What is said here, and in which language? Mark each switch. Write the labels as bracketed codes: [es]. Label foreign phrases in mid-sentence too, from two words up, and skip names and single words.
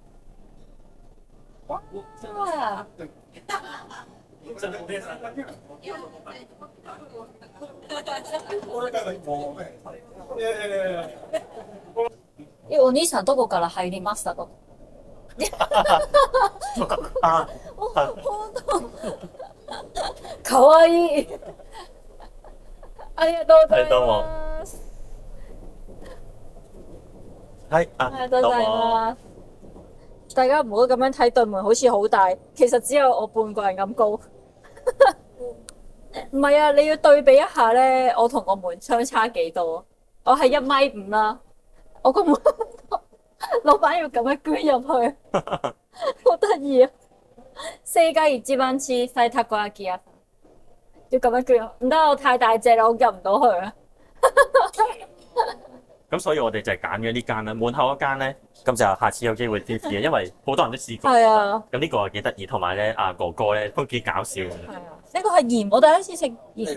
[ja] お兄さんどこから入りましたか？あ、本当。かわいい。ありがとうございます。はい。ありがとうございます。 [yue] 大家唔好咁樣睇對門好似好大，其實只有我半個人咁高。唔係啊，你要對比一下咧，我同個門相差幾多？我係1.5米啦，我個門老闆要咁樣捐入去，好得意啊！ [ja] 世界一番小さいたこ焼き屋， [yue] 要咁樣捐入，唔得，我太大隻啦，我入唔到去啊！咁所以我哋就係揀咗呢間啦，門口嗰間咧，咁就下次有機會先試啊，因為好多人都試過。係啊，咁呢個係幾得意，同埋咧阿哥哥咧都幾搞笑嘅。係啊，呢個係鹽，我第一次食鹽。